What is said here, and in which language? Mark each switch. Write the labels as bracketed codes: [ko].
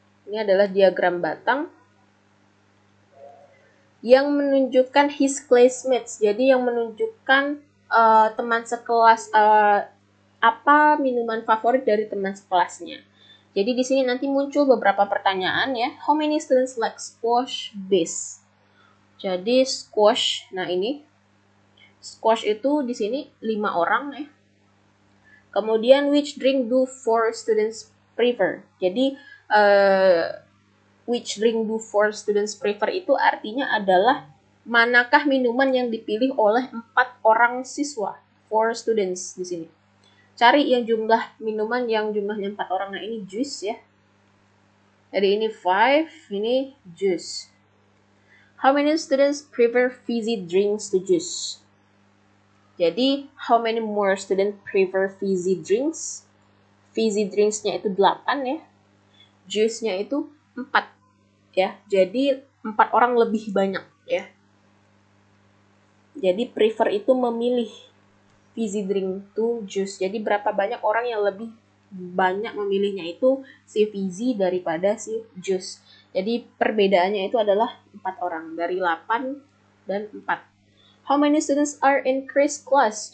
[id] Ini adalah diagram batang yang menunjukkan [en] his classmates. [id] Jadi yang menunjukkan teman sekelas apa minuman favorit dari teman sekelasnya. Jadi di sini nanti muncul beberapa pertanyaan ya. [en] How many students like squash base? [id] Jadi squash, nah ini squash itu di sini 5 orang ya. Kemudian [en] which drink do 4 students prefer? [id] Jadi [en] which drink do 4 students prefer [id] itu artinya adalah manakah minuman yang dipilih oleh 4 orang siswa? 4 students di sini. Cari yang jumlah minuman yang jumlahnya 4 orang. Nah, ini juice ya. Jadi ini 5, ini juice. [en] How many students prefer fizzy drinks to juice? [id] Jadi, [en] how many more students prefer fizzy drinks? [id] Fizzy drinks-nya itu 8 ya. Juice-nya itu 4 ya. Jadi, 4 orang lebih banyak ya. Jadi, prefer itu memilih [en] fizzy drink to juice. [id] Jadi, berapa banyak orang yang lebih banyak memilihnya itu si fizzy daripada si juice. Jadi perbedaannya itu adalah 4 orang dari 8 dan 4. [en] How many students are in Chris class?